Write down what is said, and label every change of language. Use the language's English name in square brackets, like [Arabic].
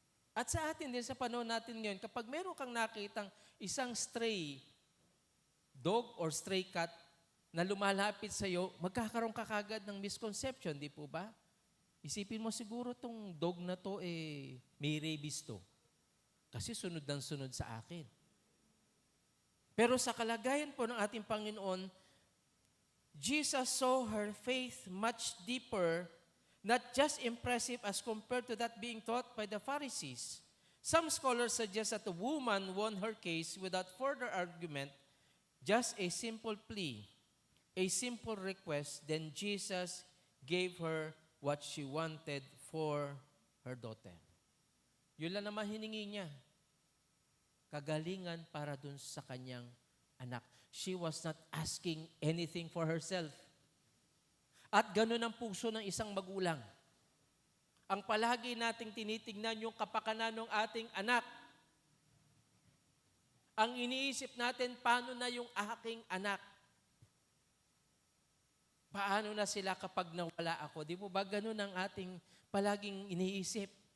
[Filipino] At sa atin din, sa panahon natin ngayon, kapag meron kang nakitang isang [English] stray dog or stray cat [Filipino] na lumalapit sa iyo, magkakaroon ka kagad ng misconception, di po ba? Isipin mo siguro tong dog na to, may rabies to. Kasi sunod ng sunod sa akin. Pero sa kalagayan po ng ating Panginoon, [English] Jesus saw her faith much deeper, not just impressive as compared to that being taught by the Pharisees. Some scholars suggest that the woman won her case without further argument, just a simple plea, a simple request, then Jesus gave her what she wanted for her daughter. [Filipino] Yun lang naman hiningi niya. Kagalingan para dun sa kanyang anak. [English] She was not asking anything for herself. [Filipino] At ganun ang puso ng isang magulang. Ang palagi nating tinitingnan yung kapakanan ng ating anak. Ang iniisip natin, paano na yung aking anak? Paano na sila kapag nawala ako? Di po ba ganun ang ating palaging iniisip?